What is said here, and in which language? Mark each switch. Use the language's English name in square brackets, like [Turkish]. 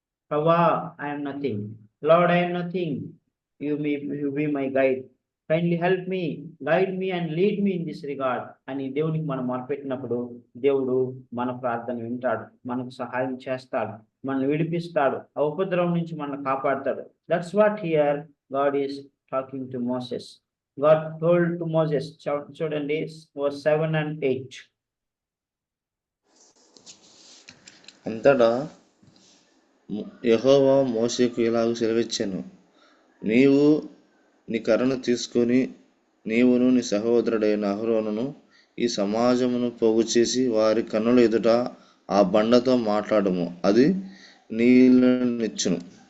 [Telugu] ప్రభా, [English] I'm nothing, lord I'm nothing, you be my guide, kindly help me, guide me and lead me in this regard [Telugu] అని దేవునికి మనం మొరపెట్టినప్పుడు దేవుడు మన ప్రార్థన వింటాడు, మనకు సహాయం చేస్తాడు, మనల్ని విడిపిస్తాడు, ఆ ఉపద్రవం నుంచి మనల్ని కాపాడతాడు. [English] That's what here God is talking to Moses. God told to Moses, [Telugu] చూడండి [English] verse 7 and 8. [Telugu] అంతటా యెహోవా మోషేకు ఇలాగ సెలవిచ్చెను, నీవు నీ కర్రను తీసుకొని నీవును నీ సహోదరుడైన అహరోనును ఈ సమాజమును పోగు చేసి వారి కన్నుల ఎదుట ఆ బండతో మాట్లాడము, అది నీళ్ళనిచ్చును.